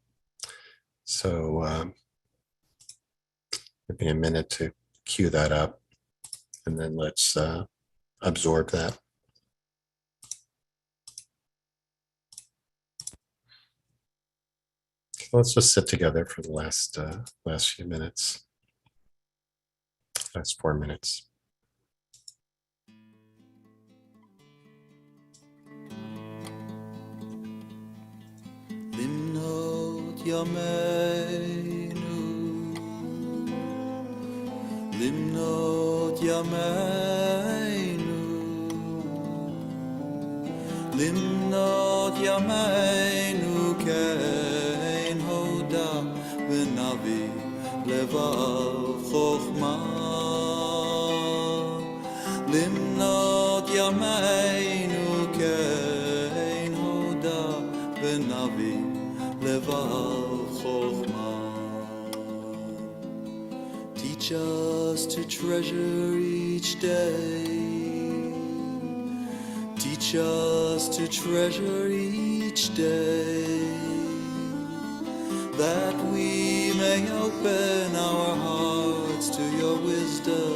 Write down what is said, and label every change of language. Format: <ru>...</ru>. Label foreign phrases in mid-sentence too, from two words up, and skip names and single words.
<en>So give me a minute to cue that up, and then let's absorb that. Let's just sit together for the last few minutes, last 4 minutes.</en> <he>למנות ימינו, למנות ימינו, למנות ימינו כן הודע ונבא לבב חכמה, למנות ימינו כן הודע ונבא לבב חכמה.</he> <en>Teach us to treasure each day. Teach us to treasure each day, that we may open our hearts to your wisdom.</en>